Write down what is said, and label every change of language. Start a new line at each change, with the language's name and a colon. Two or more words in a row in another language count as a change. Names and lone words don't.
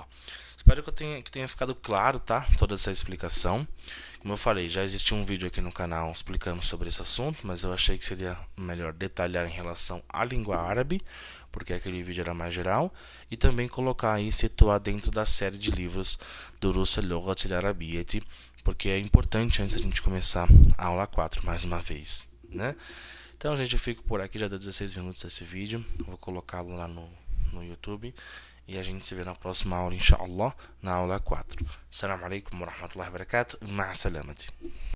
Portuguese: Espero que tenha ficado claro, tá? Toda essa explicação. Como eu falei, já existiu um vídeo aqui no canal explicando sobre esse assunto, mas eu achei que seria melhor detalhar em relação à língua árabe, porque aquele vídeo era mais geral, e também colocar aí, situar dentro da série de livros Durus al-Lughat al-Arabiyyah, porque é importante antes da gente começar a aula 4 mais uma vez, né? Então, gente, eu fico por aqui, já deu 16 minutos esse vídeo, vou colocá-lo lá no YouTube. E a gente se vê na próxima aula, inshallah, na aula 4.
Arabic: السلام عليكم ورحمة الله وبركاته. مع السلامة.